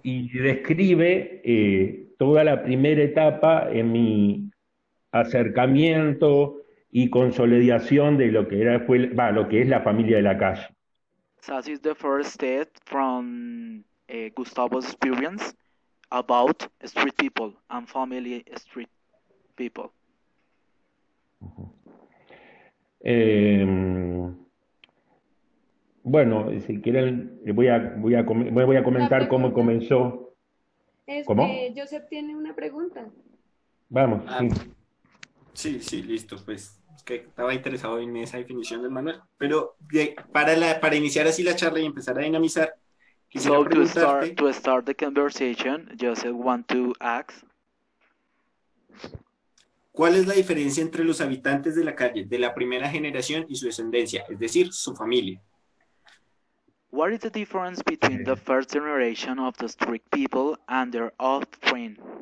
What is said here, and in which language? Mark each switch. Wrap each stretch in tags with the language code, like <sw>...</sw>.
<es>y describe toda la primera etapa en mi acercamiento y consolidación de lo que lo que es la familia de la calle.</es> <en>So this is the first step from Gustavo's experience about street people and family street people.</en> <es>Eh, bueno, si quieren, voy a comentar cómo pregunta. comenzó. ¿Cómo? Joseph tiene una pregunta. Vamos, ah, sí. sí, listo, pues es que estaba interesado en esa definición del manual, pero para iniciar así la charla y empezar a dinamizar, quisiera</es> <en>So</en> <es>preguntarte,</es> <en>to start the conversation, Joseph want to ask,</en> <es>¿cuál es la diferencia entre los habitantes de la calle de la primera generación y su descendencia, es decir, su familia?</es> <en>what is the difference between the first generation of the street people and their offspring?</en>